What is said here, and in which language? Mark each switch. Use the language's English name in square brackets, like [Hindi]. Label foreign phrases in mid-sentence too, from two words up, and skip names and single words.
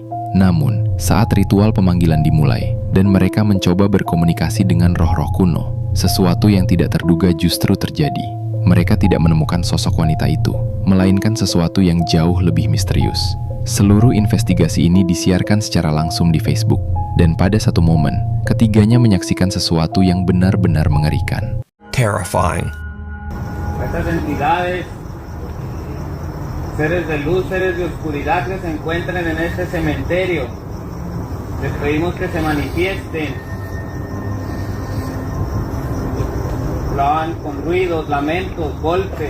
[Indonesian] Namun, saat ritual pemanggilan dimulai dan mereka mencoba berkomunikasi dengan roh-roh kuno, sesuatu yang tidak terduga justru terjadi. Mereka tidak menemukan sosok wanita itu, melainkan sesuatu yang jauh lebih misterius. Seluruh investigasi ini disiarkan secara langsung di Facebook, dan pada satu momen, ketiganya menyaksikan sesuatu yang benar-benar mengerikan. Terrifying. [Spanish] Estas entidades, seres de luz, seres de oscuridad que se encuentren en este cementerio, les pedimos que se manifiesten. Hablaban con ruidos, lamentos, golpes.